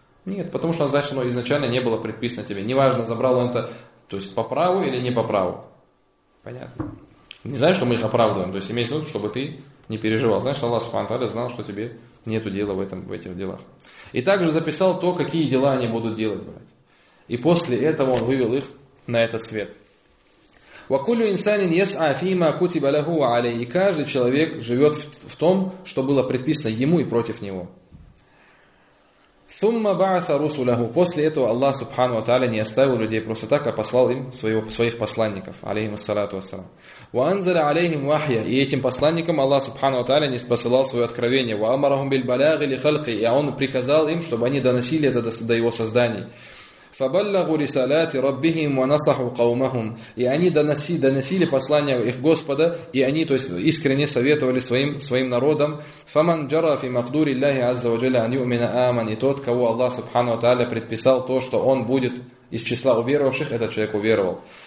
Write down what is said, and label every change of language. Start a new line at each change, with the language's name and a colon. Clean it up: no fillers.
Russian: Нет, потому что значит, оно изначально не было предписано тебе. Неважно, забрал он это, то есть по праву или не по праву. Понятно. Не знаешь, что мы их оправдываем, то есть имеется в виду, чтобы ты не переживал. Значит, Аллах субхану тааля знал, что тебе нету дела в этих делах. И также записал то, какие дела они будут делать, братья. И после этого он вывел их на этот свет.
Arabic: وكل انسان يسعى فيما كتب له عليه.
Russian: И каждый человек живет в том, что было предписано ему и против него.
Arabic: ثم بعث رسله.
Russian: После этого Аллах Субхану ва тааля не оставил людей просто так, а послал им своих посланников, алейхим ассалату вассалам.
Arabic: وانزل عليهم وحيا.
Russian: И этим посланникам Аллах Субхану ва тааля не посылал свое откровение.
Arabic: وامرهم بالبلاغ لخلقه.
Russian: И он приказал им, чтобы они доносили это до его созданий.
Arabic: فبلغوا رسالات ربهم ونصحوا قومهم.
Russian: И они доносили послания их Господа, и они, то есть, искренне советовали своим народам.
Arabic: فمن جرى في مقدور الله عز وجل أن يؤمن آمن.
Russian: И тот, кого Аллах Субхану ва тааля предписал то, что он будет из числа уверовавших, этот человек уверовал.